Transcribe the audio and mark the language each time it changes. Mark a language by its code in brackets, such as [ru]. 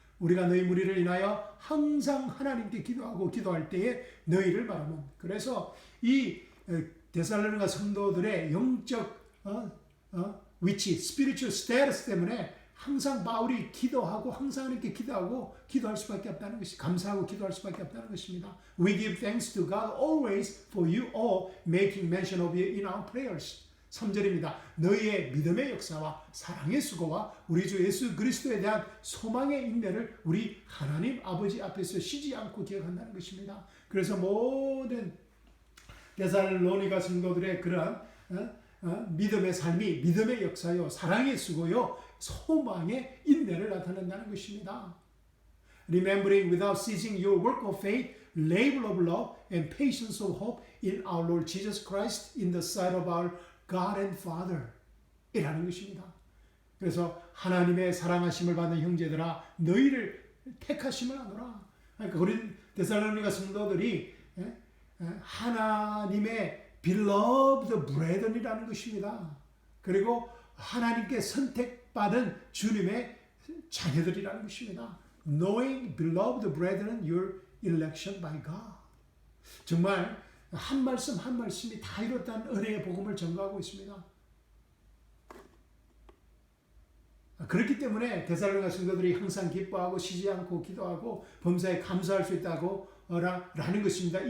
[ko] 우리가 너희 무리를 인하여 항상 하나님께 기도하고 기도할 때에 너희를 바라면. 그래서 이 데살로니가 성도들의 영적 위치, [en] spiritual status [ko] 때문에 항상 바울이 기도하고 항상 하나님께 기도하고 기도할 수밖에 없다는 것이, 감사하고 기도할 수밖에 없다는 것입니다. [en] We give thanks to God always for you all, making mention of you in our prayers. [ko] 3절입니다. 너희의 믿음의 역사와 사랑의 수고와 우리 주 예수 그리스도에 대한 소망의 인내를 우리 하나님 아버지 앞에서 쉬지 않고 기억한다는 것입니다. 그래서 모든 데살로니가 성도들의 그러한 믿음의 삶이 믿음의 역사요, 사랑의 수고요, 소망의 인내를 나타낸다는 것입니다. [en] Remembering without ceasing your work of faith, labor of love, and patience of hope in our Lord Jesus Christ in the sight of our God and Father [ko] 이라는 것입니다. 그래서 하나님의 사랑하심을 받는 형제들아 너희를 택하심을 하노라. 그러니까 우리 데살로니가 성도들이 하나님의 [en] beloved brethren [ko] 이라는 것입니다. 그리고 하나님께 선택받은 주님의 자녀들이라는 것입니다. [en] Knowing, beloved brethren, your election by God. [ko] 정말 한 말씀 한 말씀이 다 이뤘다는 은혜의 복음을 전가하고 있습니다. 그렇기 때문에 데살로니가 성도들이 항상 기뻐하고 쉬지 않고 기도하고 범사에 감사할 수 있다고 라는 것입니다.